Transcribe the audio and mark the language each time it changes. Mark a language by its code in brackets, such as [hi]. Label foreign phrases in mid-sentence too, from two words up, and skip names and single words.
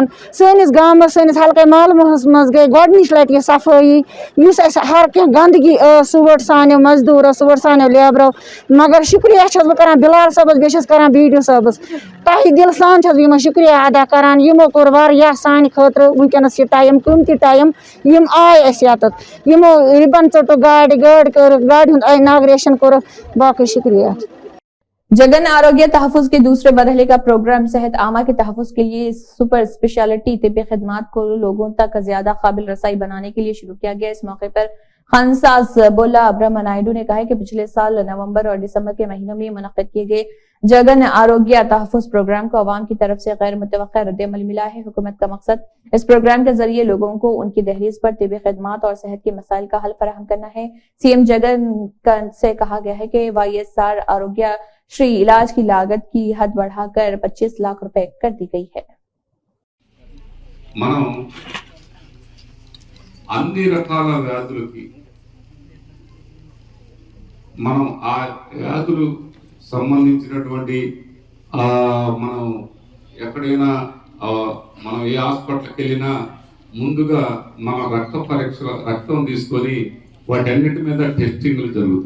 [ks] सनिस गामस सनिस हल्के मालमहस मज गई गोडनिच लट यह सफाई युस अस हर कह गंदगी सह वट सानो मजदूर सह वट सानो लेबरो मगर शुक्रिया छस बह करान बिलाल साहबस बेस करान बीडीओ साहबस तह दिल सान छस बह शुक्रिया अदा करान यमो कोर वारिया सान खतर वनकस टाइम कीमती टाइम यम आय अस यतत यमो रिबन चटो गाड़ी गाड़ी हुंद इनाग्रेशन कोर बाकी शुक्रिया। [ur] جگن آروگیہ تحفظ کے دوسرے مرحلے کا پروگرام صحت عامہ کے تحفظ کے لیے [en] super speciality [ur] طبی خدمات کو لوگوں تک زیادہ قابل رسائی بنانے کے لیے شروع کیا گیا. اس موقع پر خانساز بولا برہما نائیڈو نے کہا کہ پچھلے سال نومبر اور دسمبر کے مہینوں میں منعقد کیے گئے جگن آروگیہ تحفظ پروگرام کو عوام کی طرف سے غیر متوقع ردِ عمل ملا ہے. حکومت کا مقصد اس پروگرام کے ذریعے لوگوں کو ان کی دہلیز پر طبی خدمات اور صحت کے مسائل کا حل فراہم کرنا ہے. سی ایم جگن سے کہا گیا ہے کہ وائی ایس آر آروگیہ شری علاج کی لاگت کی حد بڑھا کر 25 لاکھ روپے کر دی گئی ہے. [te] మనం అన్ని రకాల వ్యాధులకి మనం ఆ వ్యాధులు సంబంధించినటువంటి మనం ఎక్కడైనా మనం ఏ హాస్పిటల్కి వెళ్ళినా ముందుగా మన రక్తం తీసుకొని వాటన్నిటి మీద టెస్టింగ్లు జరుగుతాయి.